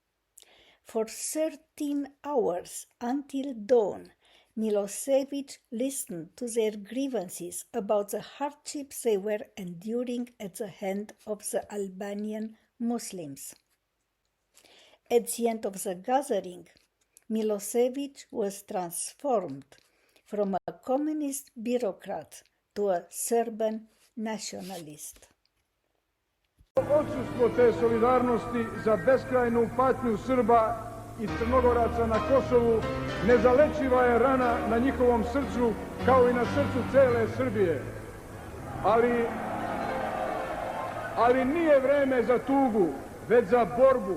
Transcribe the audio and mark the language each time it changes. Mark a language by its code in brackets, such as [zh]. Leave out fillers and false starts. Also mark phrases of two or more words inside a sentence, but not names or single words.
[en] For 13 hours until dawn, Milosevic listened to their grievances about the hardships they were enduring at the hand of the Albanian Muslims. At the end of the gathering, Milosevic was transformed from a communist bureaucrat to a Serbian nationalist. [sr] Odsustvo te solidarnosti za beskrajnu patnju Srba i Crnogoraca na Kosovu nezalečiva je rana na njihovom srcu kao i na srcu cele Srbije. Ali nije vreme za tugu, već za borbu.